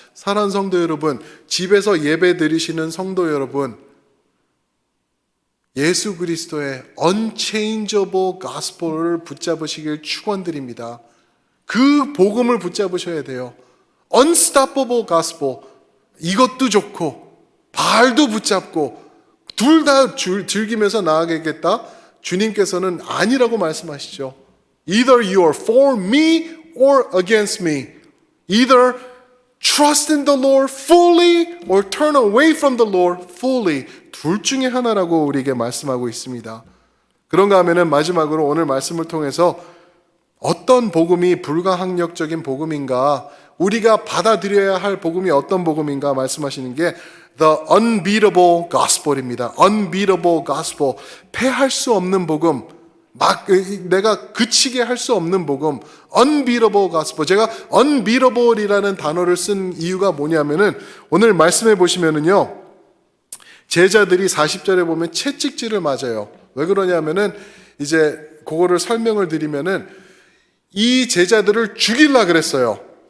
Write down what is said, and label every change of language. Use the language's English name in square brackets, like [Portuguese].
[Korean] 사랑하는 성도 여러분, 집에서 예배 드리시는 성도 여러분, 예수 그리스도의 [English] unchangeable gospel [Korean] 을 붙잡으시길 축원드립니다. 그 복음을 붙잡으셔야 돼요. [English] unstoppable gospel, [Korean] 이것도 좋고 바알도 붙잡고 둘 다 즐기면서 나아가겠다. 주님께서는 아니라고 말씀하시죠. [English] Either you are for me or against me. Either trust in the Lord fully or turn away from the Lord fully. [Korean] 둘 중에 하나라고 우리에게 말씀하고 있습니다. 그런가 하면은 마지막으로 오늘 말씀을 통해서 어떤 복음이 불가항력적인 복음인가, 우리가 받아들여야 할 복음이 어떤 복음인가 말씀하시는 게 [English] the unbeatable gospel입니다. unbeatable gospel. [Korean] 패할 수 없는 복음. 막 내가 그치게 할 수 없는 복음. [English] unbeatable gospel. [Korean] 제가 unbeatable이라는 단어를 쓴 이유가 뭐냐면은 오늘 말씀해 보시면은요. 제자들이 40절에 보면 채찍질을 맞아요. 왜 그러냐면은 이제 그거를 설명을 드리면은 이 제자들을 죽이려고 그랬어요.